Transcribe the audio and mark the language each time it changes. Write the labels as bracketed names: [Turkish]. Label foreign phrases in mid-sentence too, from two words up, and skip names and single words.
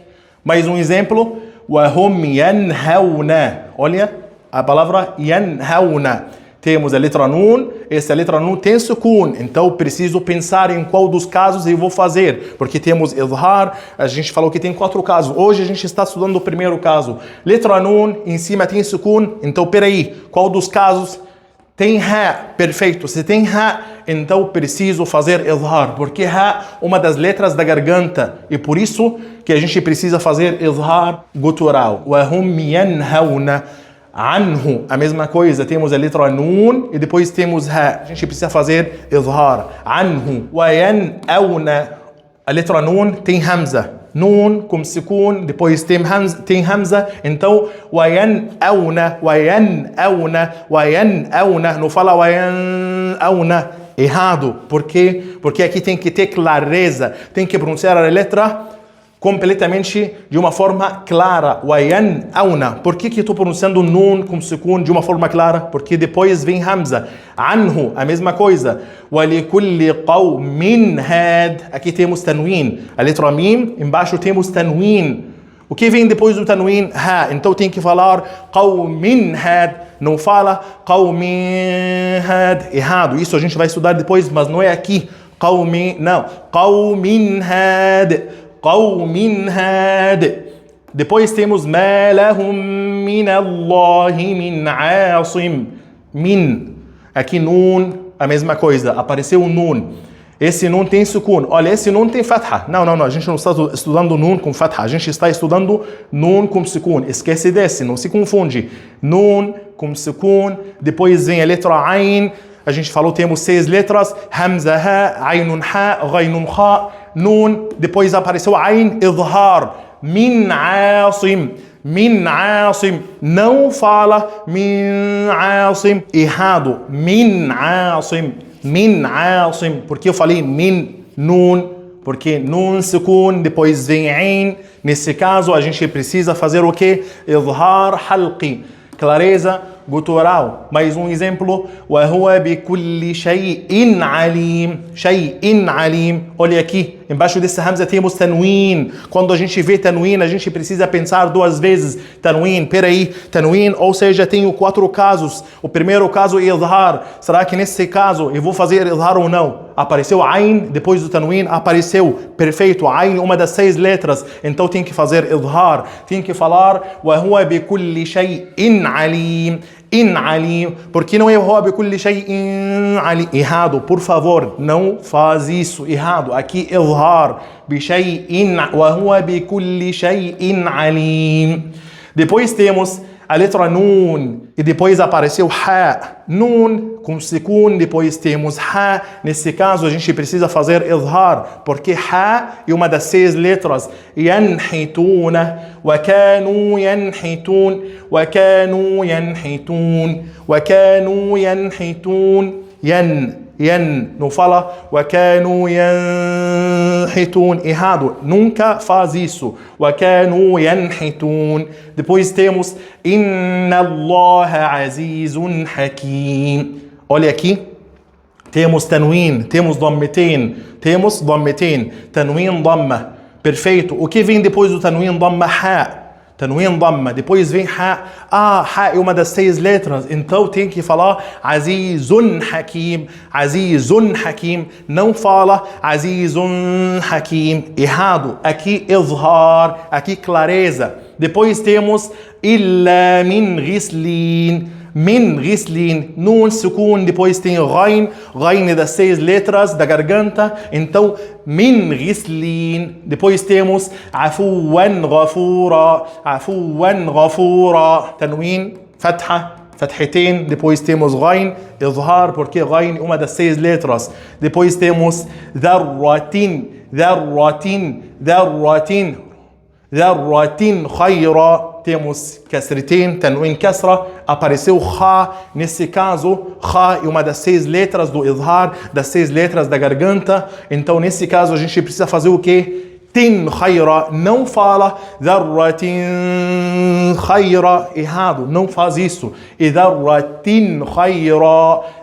[Portuguese] Mais um exemplo. [Arabic] وهم ينهون. [Portuguese] Olha a palavra yanhauna. Temos a letra nun, essa letra nun tem sukun, então preciso pensar em qual dos casos eu vou fazer, porque temos idhar, a gente falou que tem 4 casos, hoje a gente está estudando o primeiro caso. Letra nun, em cima tem sukun, então peraí, qual dos casos tem ha? Perfeito, se tem ha, então preciso fazer idhar, porque ha é uma das letras da garganta, e por isso que a gente precisa fazer idhar gutural. [Arabic] وَهُمْ يَنْهَوْنَ anhu, [Portuguese] a mesma coisa, temos a letra nun e depois temos ha. A gente precisa fazer idhar. [Arabic] Anhu. وَيَنْأَوْنَ, [Portuguese] a letra nun tem hamza. Nun com sukun, depois tem hamza, então [Arabic] وَيَنْأَوْنَ, وَيَنْأَوْنَ, وَيَنْأَوْنَ, [Portuguese] não fala وَيَنْأَوْنَ. Errado. Por quê? Porque aqui tem que ter clareza, tem que pronunciar a letra completamente de uma forma clara. [Arabic] وَيَنْأَوْنَ. [Portuguese] Por que estou pronunciando nun com sukun de uma forma clara? Porque depois vem hamza. Anhu, a mesma coisa. [Arabic] وَلِكُلِّ قَوْمٍ هَادٍ. [Portuguese] Aqui temos tanwin. A letra mim, embaixo temos tanwin. O que vem depois do tanwin? Ha. Então tem que falar [Arabic] قوم هاد. [Portuguese] Não fala [Arabic] قوم هاد. [Portuguese] Errado. Isso a gente vai estudar depois, mas não é aqui. Qawmin, não. [Arabic] قوم هاد. قوم هاد. [Portuguese] Depois temos [Arabic] ما لهم من الله من عاصم. Min. [Portuguese] Aqui nun, a mesma coisa. Apareceu o nun. Esse nun tem sukun. Olha, esse nun tem fatha. Não. A gente não está estudando nun com fatha. A gente está estudando nun com sukun. Esquece desse, não se confunde. Nun com sukun. Depois vem a letra Ain. A gente falou, temos 6 letras. [Arabic] Hamza, ha, Ainun, ha, Ghainun, ha, nun. [Portuguese] Depois apareceu Ain, Idhar. [Arabic] من عاصم. من عاصم. [Portuguese] Não fala [Arabic] من عاصم. [Portuguese] Errado. [Arabic] من عاصم من عاصم. [Portuguese] Porque eu falei min, nun. Porque nun, sukun, depois vem ain. Nesse caso, a gente precisa fazer o quê? [Arabic] إظهار حلقي. [Portuguese] Clareza gutural. Mais um exemplo. [Arabic] وَهُوَ بِكُلِّ شَيْءٍ عَلِيمٍ. شَيْءٍ عَلِيمٍ. [Portuguese] Olha aqui, embaixo desse hamza temos tanwin. Quando a gente vê tanwin, a gente precisa pensar 2 vezes. Tanwin, peraí. Tanwin, ou seja, tenho 4 casos. O primeiro caso é idhar. Será que nesse caso eu vou fazer idhar ou não? Apareceu ain, depois do tanwin apareceu. Perfeito, ain, uma das 6 letras. Então tem que fazer idhar. Tem que falar [Arabic] وَهُوَ بِكُلِّ شَيْءٍ عَلِيمٍ. In alim, [Portuguese] porque não é hobby [Arabic] كل شيء عليم. [Portuguese] Errado, por favor, não faz isso. Errado, aqui idhar [Arabic] بشيء وهو بكل شيء عليم. [Portuguese] Depois temos a letra nun e depois apareceu ha. Nun com sukun, depois temos ha. Nesse caso a gente precisa fazer idhar, porque ha é uma das 6 letras. [Arabic] ينحتون وكانوا ينحتون وكانوا ينحتون وكانوا ينحتون wa kanu yanhitun. Yan, [Portuguese] não fala [Arabic] وكانوا ينحتون. [Portuguese] Errado, nunca faz isso. [Arabic] وكانوا ينحتون. [Portuguese] Depois temos [Arabic] إن الله عزيز حكيم. [Portuguese] Olha aqui, temos tanwin, temos dammetin, tanwin damma. Perfeito. O que vem depois do tanwin damma? Ha. Tanwin damma. Depois vem ha. Ha é uma das 6 letras. Então tem que falar [Arabic] عزيز حكيم. عزيز حكيم. Não fala عزيز حكيم. Errado. [Portuguese] Aqui izhar. Aqui clareza. Depois temos [Arabic] إلا من غسلين. من غسلين, [Portuguese] nun, sukun, depois tem ghain, ghain é das 6 letras da garganta, então [Arabic] من غسلين, [Portuguese] depois temos [Arabic] عفوا غفورا, [Portuguese] tanwin, fatha, fathatain, depois temos ghain, izhar, porque ghain é uma das 6 letras, depois temos [Arabic] ذرة خيرا, [Portuguese] temos kasritin, tanwin kasra, apareceu kha. Nesse caso, kha é uma das 6 letras do izhar, das 6 letras da garganta. Então, nesse caso, a gente precisa fazer o quê? [Arabic] تن خيرا. [Portuguese] Não fala [Arabic] ذرة خيرا. [Portuguese] Errado, não faz isso. E [Arabic] ذرة خيرا.